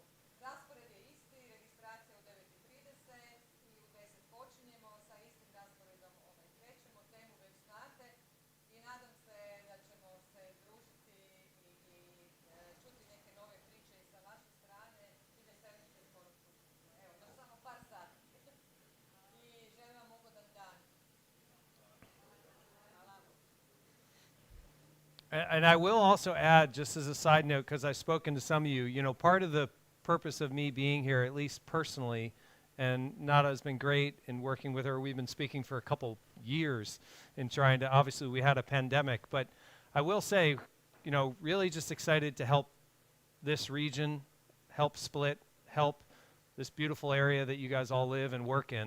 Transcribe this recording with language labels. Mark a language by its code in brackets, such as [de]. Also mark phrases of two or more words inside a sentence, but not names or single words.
[hr] Raspored je isti, registracija u 9:30 i u 10 počinjemo, sa istim rasporedom krećemo, temu već znate i nadam se da ćemo se družiti i čuti neke nove priče i sa vaše strane i veselim se skoro sutra. Evo, još samo par sati i želim vam ugodan dan. Hvala. [en] And I will also add, just as a side note, because I've spoken to some of you, part of the purpose of me being here, at least personally, and Nada's been great in working with her. We've been speaking for a couple years in trying to, obviously we had a pandemic, but I will say, really just excited to help this region, help Split, help this beautiful area that you guys all live and work in.